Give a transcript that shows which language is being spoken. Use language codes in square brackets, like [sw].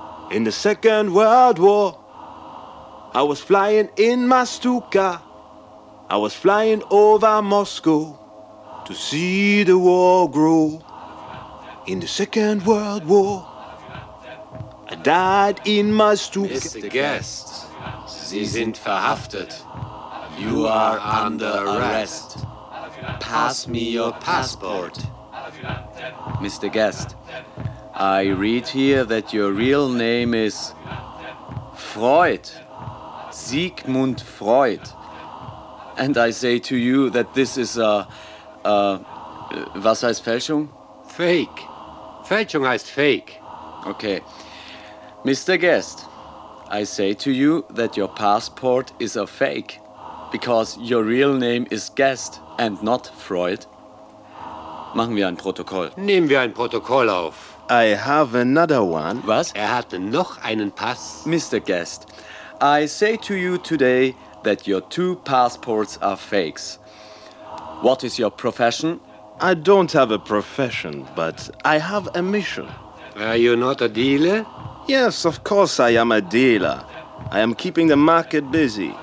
[en] In the Second World War, I was flying in my Stuka. I was flying over Moscow to see the war grow. In the Second World War, I died in my Stuka. Mr. [de] Guest, Sie sind verhaftet. [en] You are under arrest. Pass me your passport. Mr. Guest, I read here that your real name is Freud, Sigmund Freud. And I say to you that this is a [de] was heißt Fälschung? Fake. Fälschung heißt fake. [en] Okay. Mr. Guest, I say to you that your passport is a fake because your real name is Guest and not Freud. [de] Machen wir ein Protokoll. Nehmen wir ein Protokoll auf. [en] I have another one. [de] Was? Er hat noch einen Pass. [en] Mr. Guest, I say to you today that your two passports are fakes. What is your profession? I don't have a profession, but I have a mission. Are you not a dealer? Yes, of course I am a dealer. I am keeping the market busy.